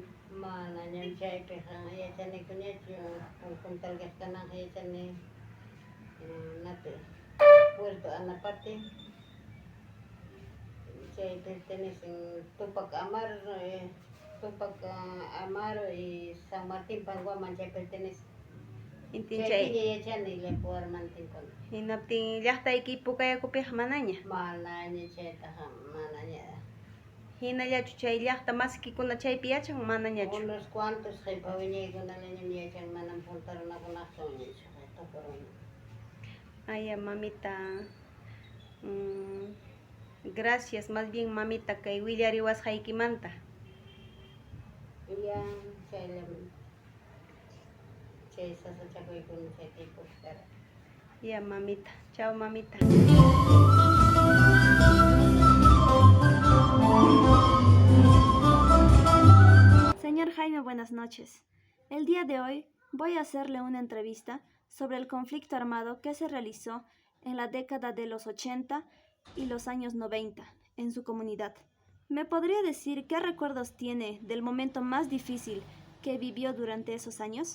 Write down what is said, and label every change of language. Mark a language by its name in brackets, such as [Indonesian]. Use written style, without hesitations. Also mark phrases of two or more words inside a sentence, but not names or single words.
[Quechua] Mana ñan chaypiqa yachaniku ñachu, puntalqa kananqa yachani napi Puerto Anapati, chay pertenecen Tupac Amaru y San Martín Panguaman chay pertenece. Intin Chaypiña chay yachani llapa warmantinkuna. hinaptin llaqtayki Pucayacupiqa manaña? Manaña chaytaqa manaña. Hinallachu chay llaqta masiykikuna chaypi yachan, manañachu? [Spanish] Unos cuantos [Quechua] qhipa wiñaykunallañam yachan, manam puntarunakunaqchu ñachu tukuruna. Aya, mamita, [Spanish] gracias más bien, [Quechua] mamita, kay willariwasqaykimanta. Ya chayllaman chay sasachakuykuna chay tiempukara. [Spanish] Ya, mamita. Chao, mamita. Señor Jaime, buenas noches. El día de hoy voy a hacerle una entrevista sobre el conflicto armado que se realizó en la década de los 80 y los años 90 en su comunidad. ¿Me podría decir qué recuerdos tiene del momento más difícil que vivió durante esos años?